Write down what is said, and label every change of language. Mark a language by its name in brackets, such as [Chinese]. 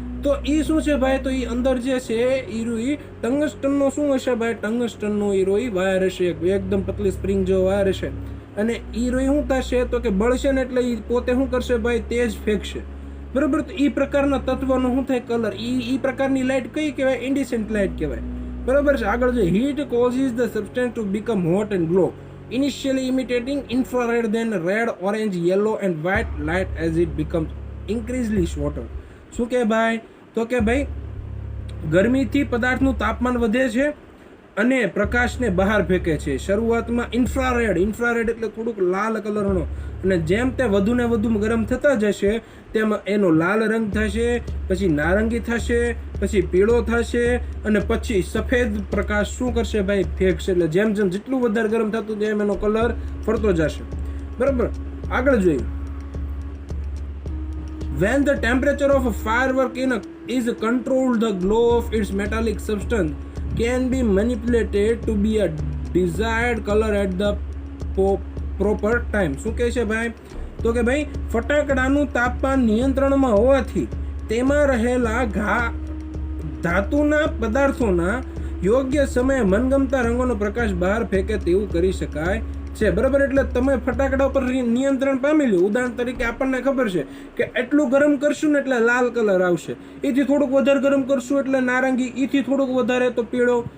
[Gujarati] તો એ શું છે ભાઈ, તો એ અંદર જે છે એ ટંગસ્ટનનો શું હશે ભાઈ, ટંગસ્ટનનો એ વાયર હશે, એકદમ પતલી સ્પ્રિંગ જેવો વાયર હશે. અને એ શું થશે તો કે બળશે ને એટલે એ પોતે શું કરશે ભાઈ, તેજ ફેંકશે, બરોબર. તો એ પ્રકારના તત્વનો શું થાય, કલર. એ પ્રકારની લાઇટ કઈ કહેવાય, ઇન્ડિસેન્ટ લાઇટ કહેવાય, બરાબર છે. આગળ જો, [English] Heat causes the substance to become hot and glow, initially imitating infrared, then red, orange, yellow and white light as it becomes increasingly shorter. [Gujarati] શું કે ભાઈ, તો કે ભાઈ ગરમીથી પદાર્થનું તાપમાન વધે છે અને પ્રકાશને બહાર ફેંકે છે. શરૂઆતમાં ઇન્ફ્રારેડ એટલે થોડુંક લાલ કલરનો, અને જેમ તે વધુ ને વધુ ગરમ થતા જશે તેમ એનો લાલ રંગ થશે, પછી નારંગી થશે, પછી પીળો થશે અને પછી સફેદ પ્રકાશ શું કરશે ભાઈ, ફેંકશે. એટલે જેમ જેટલું વધારે ગરમ થતું તેમ એનો કલર ફરતો જશે, બરાબર. આગળ જોઈએ. [English] When the temperature of a firework is controlled, the glow of its metallic substance can be manipulated to be a desired color at the proper time. [Gujarati] શું કહે છે ભાઈ, તો કે ભાઈ ફટાકડાનું તાપમાન નિયંત્રણમાં હોવાથી તેમાં રહેલા ધાતુના પદાર્થોના યોગ્ય સમયે મનગમતા રંગોનો પ્રકાશ બહાર ફેંકે તેવું કરી શકાય છે, બરાબર. એટલે તમે ફટાકડા ઉપર નિયંત્રણ પામી લો. ઉદાહરણ તરીકે આપણને ખબર છે કે એટલું ગરમ કરશું ને એટલે લાલ કલર આવશે, એથી થોડુંક વધારે ગરમ કરશું એટલે નારંગી, એથી થોડુંક વધારે તો પીળો,